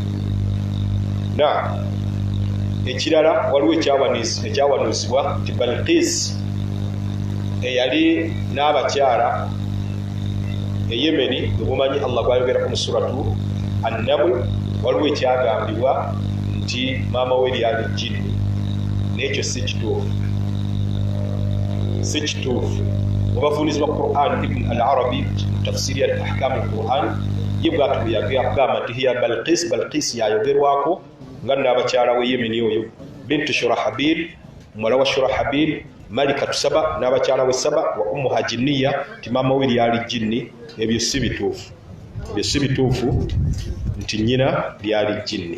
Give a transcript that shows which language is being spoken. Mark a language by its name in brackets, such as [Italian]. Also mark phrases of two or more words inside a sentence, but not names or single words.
[Ganda] Ekirala waliwo ekyawanuuzibwa nti Balqis eyali n'abakyala e Yemeni, mumanyi Allah gwayogera mu suratu An-Naml, waliwo ekyagambibwa nti maama we lyali jjinni, n'ekyo si kituufu. Mubavuunizi ba Qur'an Ibn al-Arabi mu tafsiri ya ahkam al-Qur'an ye bw'atyo yagamba nti hiya Balqis yayogerwako nga n'abakyala we Yemeni oyo bintu Shurahabil, muwala wa Shurahabil, Malikatu Saba n'abakyala we Saba [Arabic] وأمها جنية, [Ganda] ti maama we lyali jjinni. Ebyo si bituufu nti nnyina lyali jjinni.